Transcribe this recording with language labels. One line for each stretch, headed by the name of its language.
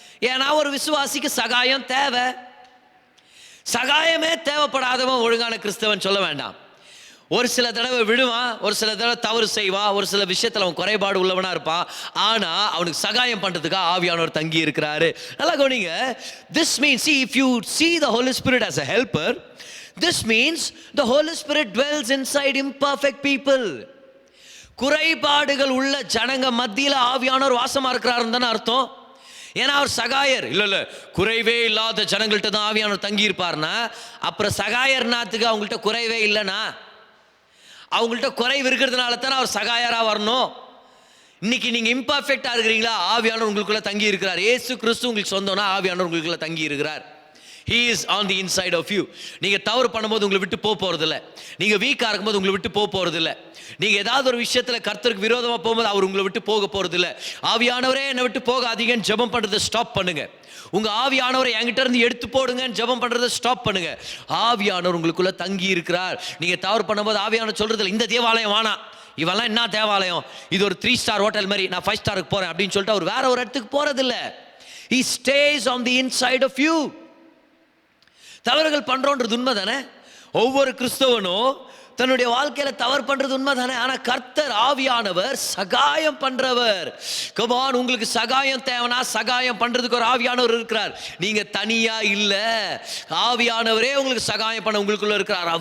Tamil: ஏன்னா ஒரு விசுவாசிக்கு சகாயம் தேவை. சகாயமே தேவைப்படாதவன் ஒழுங்கான கிறிஸ்தவன் சொல்ல வேண்டாம். ஒரு சில தடவை விடுவான், ஒரு சில தடவை தவறு செய்வான், ஒரு சில விஷயத்தில் அவன் குறைபாடு உள்ளவனா இருப்பான். ஆனால் அவனுக்கு சகாயம் பண்ணுறதுக்காக ஆவியானவர் தங்கி இருக்கிறாரு. நல்லா கவனிங்க.
English: This means, see, if you see the Holy Spirit as a helper, this means the Holy Spirit dwells inside imperfect people.
Tamil: குறைபாடுகள் உள்ள ஜனங்க மத்தியில் ஆவியானவர் வாசமா இருக்கிறாருன்னு தானே அர்த்தம். ஏன்னா அவர் சகாயர். இல்லை, குறைவே இல்லாத ஜனங்கள்கிட்ட தான் ஆவியானவர் தங்கி இருப்பார்னா அப்புறம் சகாயர் நாத்துக்கு அவங்கள்ட்ட குறைவே இல்லைனா, அவங்கள்ட்ட குறைவு இருக்கிறதுனால தானே அவர் சகாயராக வரணும். இன்னைக்கு நீங்கள் இம்பர்ஃபெக்டாக இருக்கிறீங்களா? ஆவியானவர் உங்களுக்குள்ள தங்கி இருக்கிறார். இயேசு கிறிஸ்து உங்களுக்கு சொந்தம்னா ஆவியானவர் உங்களுக்குள்ள தங்கி இருக்கிறார்.
English: He is on the inside of you.
Tamil: நீங்கள் தவறு பண்ணும்போது உங்களை விட்டு போகிறதில்ல. நீங்கள் வீக்காக இருக்கும்போது உங்களை விட்டு போகிறதில்ல. நீங்கள் ஏதாவது ஒரு விஷயத்தில் கர்த்தருக்கு விரோதமாக போகும்போது அவர் உங்களை விட்டு போக போகிறதில்ல. ஆவியானவரே என்னை விட்டு போகாதீங்கன்னு ஜெபம் பண்ணுறதை ஸ்டாப் பண்ணுங்க. உங்கள் ஆவியானவரை என்கிட்ட இருந்து எடுத்து போடுங்கன்னு ஜெபம் பண்ணுறதை ஸ்டாப் பண்ணுங்க. ஆவியானவர் உங்களுக்குள்ள தங்கி இருக்கிறார். நீங்கள் தவறு பண்ணும்போது ஆவியானவர் சொல்கிறதில்ல, இந்த தேவாலயம் வேணாம், இவெல்லாம் என்ன தேவாலயம், இது ஒரு 3 ஸ்டார் ஹோட்டல் மாதிரி, நான் 5 ஸ்டாருக்கு போகிறேன் அப்படின்னு சொல்லிட்டு அவர் வேற ஒரு இடத்துக்கு போகிறதில்ல.
English: He stays on the inside of you.
Tamil: தவறுகள் பண்றோன்றது உண்மை தானே. ஒவ்வொரு கிறிஸ்தவனும் தன்னுடைய வாழ்க்கையில தவறு பண்றது உண்மை தானே. ஆனா கர்த்தர் ஆவியானவர் சகாயம் பண்றவர். கமான், உங்களுக்கு சகாயம் தேவைனா சகாயம் பண்றதுக்கு ஒரு ஆவியானவர் இருக்கிறார். நீங்க தனியா இல்ல, ஆவியானவரே உங்களுக்கு சகாயம் பண்ண உங்களுக்குள்ள இருக்கிறார்.